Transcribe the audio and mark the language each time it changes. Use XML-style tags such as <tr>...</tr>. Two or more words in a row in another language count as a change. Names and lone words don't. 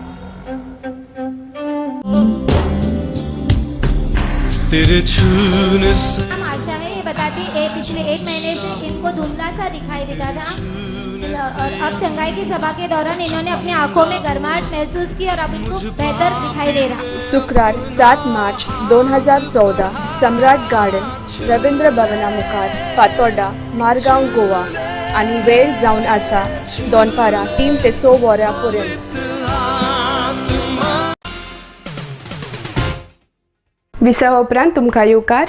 <hi>तेरे छूने से आशा है ये बताती है पिछले 1 महीने से इनको धुंधला सा दिखाई देता था और अब शंघाई की सभा के दौरान इन्होंने अपनी आंखों में गर्माहट महसूस की और अब इनको बेहतर दिखाई दे रहा.</hi> <kok>शुक्रार 7 मार्च 2014 सम्राट गार्डन रवींद्र भवना मुखार फातोर्डा मारगांव गोवा आणि वेळ जावन आसा दोनपारां 3 ते 6 वरां पर्यंत. विसा उपरांत तुमकां येवकार.</kok>